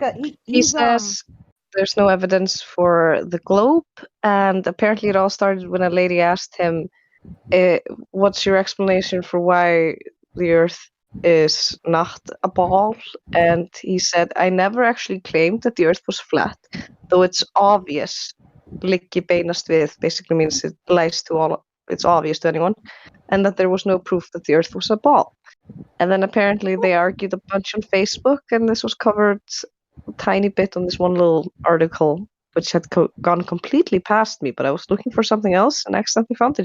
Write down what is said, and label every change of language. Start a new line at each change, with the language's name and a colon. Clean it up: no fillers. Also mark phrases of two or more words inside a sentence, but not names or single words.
English: he says there's no evidence for the globe, and apparently it all started when a lady asked him, what's your explanation for why the Earth is not a ball? And he said, I never actually claimed that the Earth was flat, though it's obvious.
Icelandic: Liggi beinast við
English: basically means it lies to all, it's obvious to anyone, and that there was no proof that the Earth was a ball. And then apparently they argued a bunch on Facebook, and this was covered a tiny bit on this one little article which had gone completely past me. But I was looking for something else and accidentally found it.